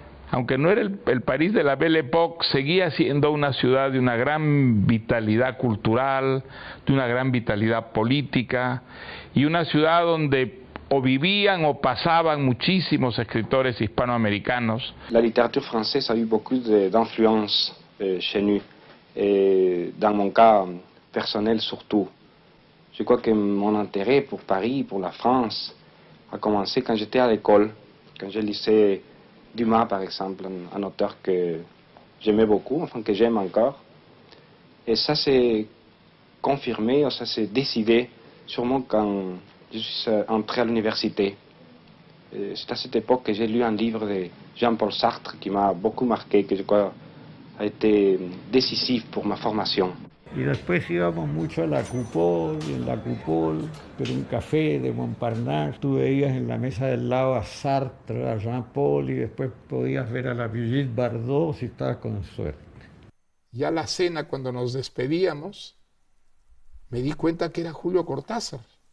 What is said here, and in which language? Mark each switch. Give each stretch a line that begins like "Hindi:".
Spanish: aunque no era el París de la Belle Époque, seguía siendo una ciudad de una gran vitalidad cultural, de una gran vitalidad política, y una ciudad donde o vivían o pasaban muchísimos escritores hispanoamericanos.
French: La littérature française a eu beaucoup d'influence chez nous, et dans mon cas personnel surtout. Je crois que mon intérêt pour Paris, pour la France, a commencé quand j'étais à l'école, quand je lisais Dumas, par exemple, un auteur que j'aimais beaucoup, enfin que j'aime encore. Et ça s'est confirmé, ça s'est décidé sûrement quand je suis entré à l'université. C'est à cette époque que j'ai lu un livre de Jean-Paul Sartre qui m'a beaucoup marqué, que je crois a été décisif pour ma formation.
Spanish: Y después íbamos mucho a la Coupole, y en la Coupole, pero un café de Montparnasse, tú veías en la mesa del lado a Sartre, a Jean-Paul, y después podías ver a la Brigitte Bardot si estabas con suerte. Ya la cena, cuando nos despedíamos, me di cuenta que era Julio Cortázar.